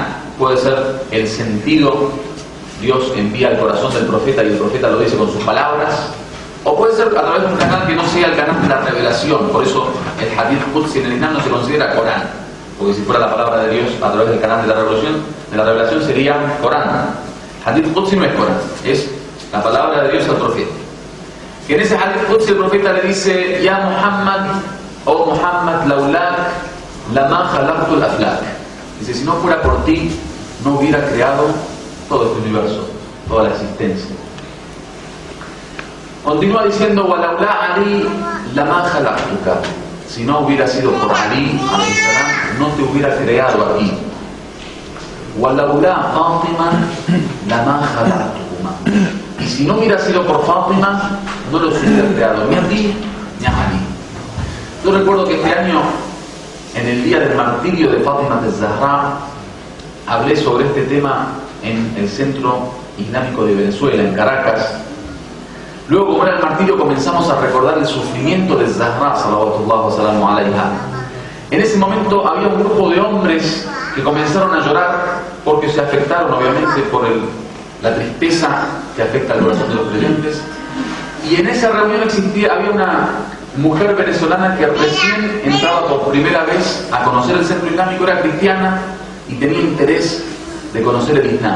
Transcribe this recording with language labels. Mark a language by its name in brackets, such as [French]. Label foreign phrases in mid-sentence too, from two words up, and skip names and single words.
[Spanish] Puede ser el sentido, Dios envía al corazón del profeta y el profeta lo dice con sus palabras, o puede ser a través de un canal que no sea el canal de la revelación. Por eso el [Arabic] حديث قدسي [Spanish] en el Islam no se considera Corán, porque si fuera la palabra de Dios a través del canal de la revelación sería Corán. [Arabic] حديث قدسي [Spanish] no es Corán, es la palabra de Dios al profeta. Que en ese [Arabic] حديث قدسي [Spanish] el profeta le dice: [Arabic] يا محمد, oh Muhammad, لولاك لما خلقت الأفلاك. [Spanish] Dice, si no fuera por ti, no hubiera creado todo este universo, toda la existencia. Continúa diciendo: [Arabic] ولولا علي لما خلقتك. [Spanish] Si no hubiera sido por Ali, no te hubiera creado a ti. [Arabic] ولولا فاطمة لما خلقتكما. [Spanish] Y si no hubiera sido por Fátima, no los hubiera creado ni a ti ni a Ali. Yo recuerdo que este año, en el día del martirio de Fátima al-Zahra, hablé sobre este tema en el Centro Islámico de Venezuela, en Caracas. Luego, como era el martirio, comenzamos a recordar el sufrimiento de Zahra, [Arabic] صلوات الله وسلامه عليها. [Spanish] En ese momento había un grupo de hombres que comenzaron a llorar porque se afectaron, obviamente, por la tristeza que afecta al corazón de los creyentes. Y en esa reunión había una mujer venezolana que recién entraba por primera vez a conocer el centro islámico, era cristiana y tenía interés de conocer el Islam.